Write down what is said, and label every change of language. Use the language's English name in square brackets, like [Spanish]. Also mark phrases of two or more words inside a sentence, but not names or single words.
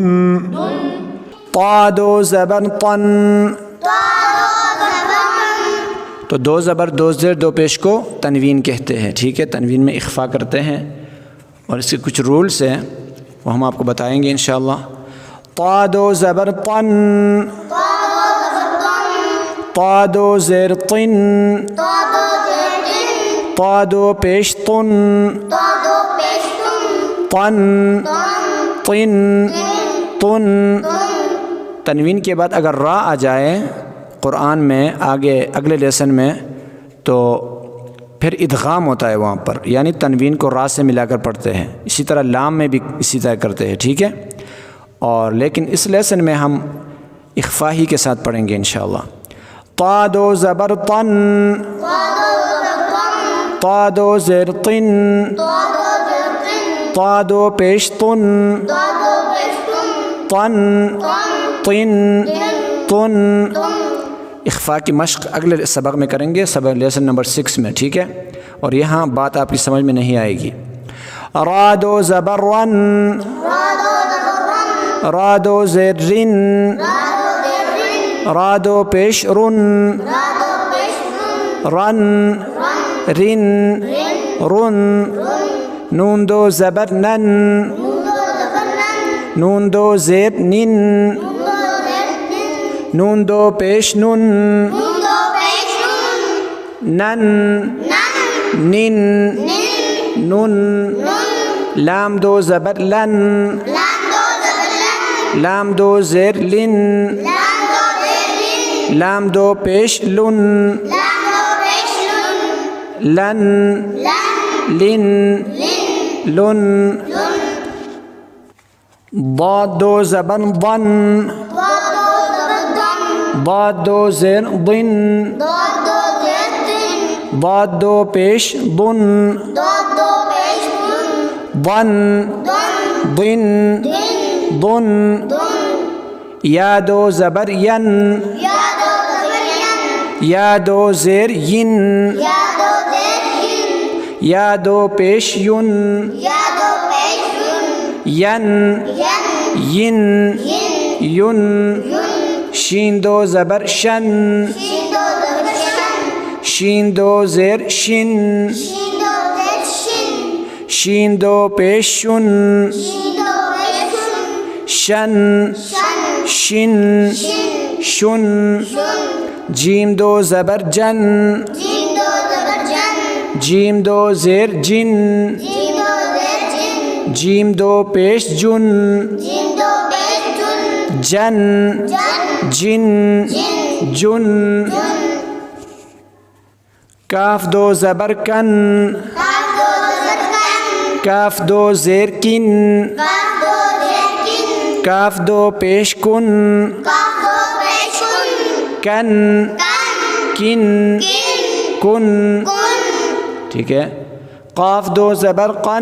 [Urdu] طا دو زبر طن تو دو زبر دو زیر دو پیش کو تنوین کہتے ہیں، ٹھیک ہے، تنوین میں اخفا کرتے ہیں اور اس کے کچھ رولز ہیں وہ ہم آپ کو بتائیں گے انشاءاللہ. طا دو زبر طن طا دو زیر طن طا دو پیش طن طن طن طن. تنوین کے بعد اگر را آ جائے قرآن میں آگے اگلے لیسن میں تو پھر ادغام ہوتا ہے وہاں پر، یعنی تنوین کو را سے ملا کر پڑھتے ہیں. اسی طرح لام میں بھی اسی طرح کرتے ہیں، ٹھیک ہے. اور لیکن اس لیسن میں ہم اخفا ہی کے ساتھ پڑھیں گے انشاءاللہ. طا دو زبر طن طا دو زیر طن طا دو پیش طن طن طن طن. اخفا کی مشق اگلے سبق میں کریں گے، سبق لیسن نمبر 6 میں، ٹھیک ہے. اور یہاں بات آپ کی سمجھ میں نہیں آئے گی. را دو زبر رن را دو زیر رن را دو پیش رن رن رن رن. نون دو زبر نن نون دو زیر نن نون دو پیش نن نن نن نن. لام دو زبر لن لام دو زیر لن لام دو پیش لن لن لن لن. ضاد دو زبر ضن ضاد دو زیر ضن ضاد دو پیش ضن ضن ضن ضن. یا دو زبر ین یا دو زیر ین یا دو پیش یون ین ین یون. شین دو زبر شن شین دو زیر شن شین دو پیش شن شن شن شن. جیم دو زبر جن جیم دو زیر جن، جیم دو زیر جن، جیم دو پیش جن، جیم دو پیش جن، جن، جن، جن، جن، جن، جن، کاف دو زبر کن، کاف دو زبر کن، کاف دو زیر کن، کاف دو زیر کن، کاف دو پیش کن، کاف دو پیش کن، کن، کن، کن، کن، کن، کن، ٹھیک ہے. قاف دو زبر قن،